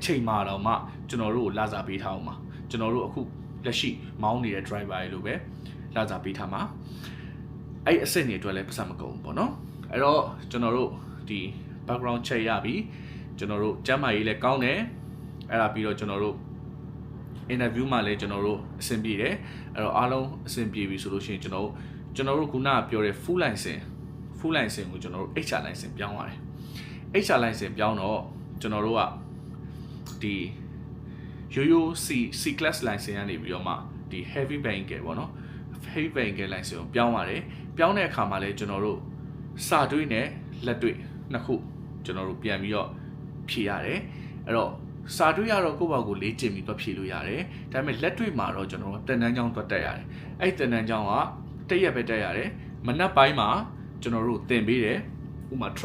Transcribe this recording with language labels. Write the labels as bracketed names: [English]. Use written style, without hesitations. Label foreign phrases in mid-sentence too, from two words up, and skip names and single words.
[Burmese] ချိန်မှာတော့မှကျွန်တော်တို့ကိုလာစာပေးထားအောင်ပါကျွန်တော်တို့အခုလက်ရှိမောင်းနေတဲ့ driver တွေလိုပဲလာစာပေးထားမှာအဲ့အစစ်တွေအတွက်လည်းပတ်စံမကုန်ဘူးပေါ့နော်အဲ့တော့ကျွန်တော်တို့ဒီ [English] background check [Burmese] ရပြီကျွန်တော်တို့ကျမ်းမာရေးလည်းကောင်းတယ်အဲ့ဒါပြီးတော့ကျွန်တော်တို့ interview မှာလည်းကျွန်တော်တို့အဆင်ပြေတယ်အဲ့တော့အားလုံးအဆင်ပြေပြီဆိုလို့ရှိရင်ကျွန်တော်တို့ခုနကပြောတဲ့ [English] full license [Burmese] ကိုကျွန်တော်တို့ [English] HR license [Burmese] ပြောင်းရတယ် [English] HR license [Burmese] ပြောင်းတော့ကျွန်တော်တို့ကဒီရိုးရိုး [English] C class license [Burmese] ကနေပြီးတော့မှဒီ [English] heavy vehicle [Burmese] ပေါ့နော် [English] heavy vehicle license [Burmese] ကိုပြောင်းရတယ်ပြောင်းတဲ့အခါမှာလည်းကျွန်တော်တို့စာတွေးနဲ့လက်တွေနှစ်ခုကျွန်တော်တို့ပြန်ပြီးတော့ဖြည့်ရတယ်အဲ့တော့စာတွေးရတော့ကိုယ့်ဘာ ကိုလေ့ကျင့်ပြီးတော့ဖြည့်လို့ရတယ်ဒါပေမဲ့လက်တွေမှာတော့ကျွန်တော်တို့တင်တန်းချောင်းသွားတက်ရတယ်အဲ့တင်တန်းချောင်းကတစ်ရက်ပဲတက်ရတယ်မနက်ပိုင်းမှာကျွန်တော်တို့သင်ပေးတယ်ဥပမာ truck